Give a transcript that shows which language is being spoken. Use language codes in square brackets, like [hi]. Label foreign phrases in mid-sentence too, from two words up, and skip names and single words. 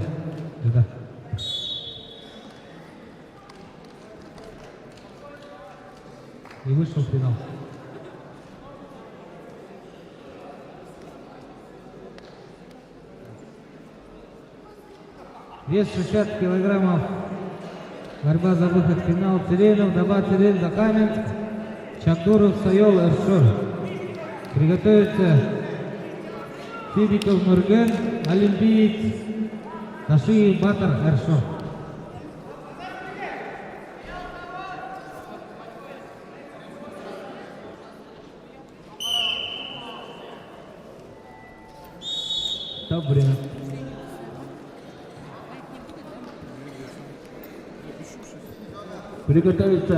[ru] Да. И вышел в финал. Вес 60 килограммов. Борьба за выход в финал. Циренов, Даба, Цирен, Закаменск, Чандуров, Сайол, Эршор. Приготовиться Сибиков, Мурген, олимпиец Ташиев, Батар, Эршор. Стоп, время. Приготовиться.